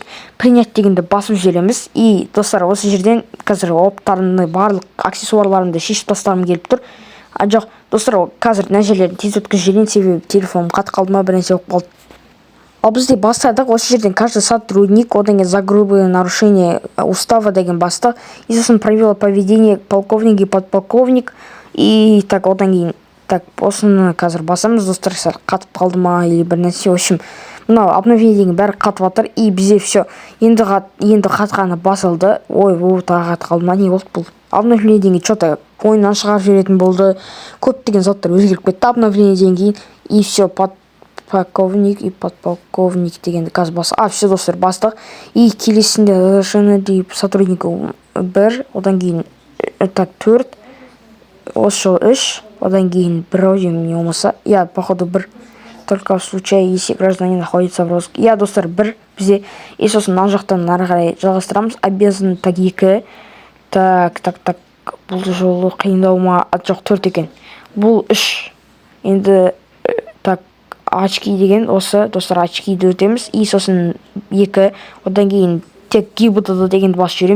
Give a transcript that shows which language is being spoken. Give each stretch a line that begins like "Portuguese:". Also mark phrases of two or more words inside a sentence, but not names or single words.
Kazakh: Принять дегенді басып жібереміз. И достар, осы жерден қазір оптарымды, барлық аксессуарларымды шешіп тастағым келіп тұр. Жоқ, достар, қазір мына жерлерін тез өткізіп жіберейін, себебі телефоным қатып қалды ма, бір нәрсе болып қалды. Ал бізде бастадық, осы жерден
Russian: каждый сотрудник,
Kazakh: одан кейін
Russian: за грубое нарушение устава
Kazakh: деген бастық, и сосын
Russian: правила поведения полковник и подполковник, и так
Kazakh: одан кейін так осыны қазір басамыз. Достар, қатып қалды ма или бір нәрсе, в общем, мынау обновление деген бәрі қатып жатыр. И бізде все енді қатқаны басылды. Ой, тағы қатып қалды ма, не болды бұл? Обновление деген что-то ойыннан шығарып жіберетін болды. Көптеген заттар өзгеріп кетті обновлениеден кейін.
Russian: И все, полковник и подполковник
Kazakh: дегенді қазір басты. Все достар, бастық. И келесінде разрешено деп сотруднику 1, одан кейін так 4, осы 3, одан кейін 1 не болмаса.
Russian: Я, походу, 1. Только в случае, если гражданин находится в розыске.
Kazakh: Я, достар, 1 бізде. И сосын мына жақтан ары қарай жалғастырамыз.
Russian: Обязан так
Kazakh: 2. Так. Бұл жолы қиындау ма? Жоқ, 4 екен. Бұл 3. Енді
Russian: так очки
Kazakh: деген осы, достар, очкиді өтеміз. И сосын 2, одан кейін тек ГИБД дегенді басып жібереміз.